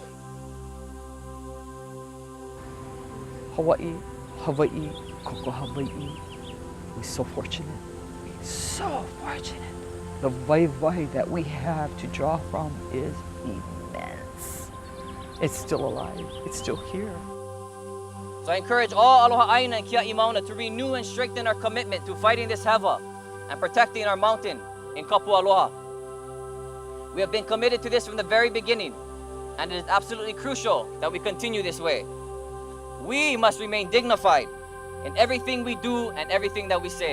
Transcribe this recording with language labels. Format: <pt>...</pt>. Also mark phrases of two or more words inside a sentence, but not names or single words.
<haw>Hawaii, Hawaii, koko Hawaii.</haw> <en>We're so fortunate. So fortunate. The waiwai that we have to draw from is immense. It's still alive. It's still here. So I encourage all</en> <haw>aloha aina</haw> <en>and</en> <haw>kiaʻi Mauna</haw> <en>to renew and strengthen our commitment to fighting this hewa and protecting our mountain in</en> <haw>Kapu Aloha.</haw> <en>We have been committed to this from the very beginning, and it is absolutely crucial that we continue this way. We must remain dignified in everything we do and everything that we say.</en>